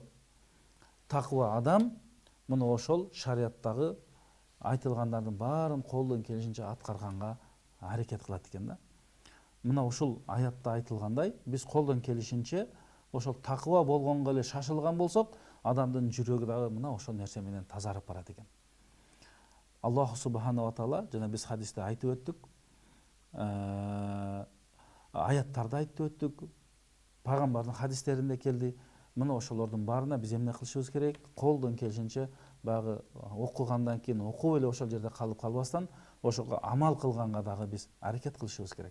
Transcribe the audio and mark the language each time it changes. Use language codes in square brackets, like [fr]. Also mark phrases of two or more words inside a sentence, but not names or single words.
[ky] Таква адам мына ошол шариаттагы айтылгандардын баарын колдон келишинче аткарганга аракет кылат экен да. Мына ушул аятта айтылгандай, биз колдон келишинче ошол таква болгонго эле шашылган болсок, адамдын жүрөгү дагы мына ошол нерсе менен тазарып барат экен. [ar] الله سبحانه وتعالى, [ky] жана биз хадисте айтып өттүк, аяттарда айтып өттүк, пайгамбардын хадистеринде келди. Мына ошолордун баарына биз эмне кылышыбыз керек? Колдон келишинче багы окугандан кийин окуп эле ошол жерде калып калбастан, ошого амал кылганга дагы биз аракет кылышыбыз керек.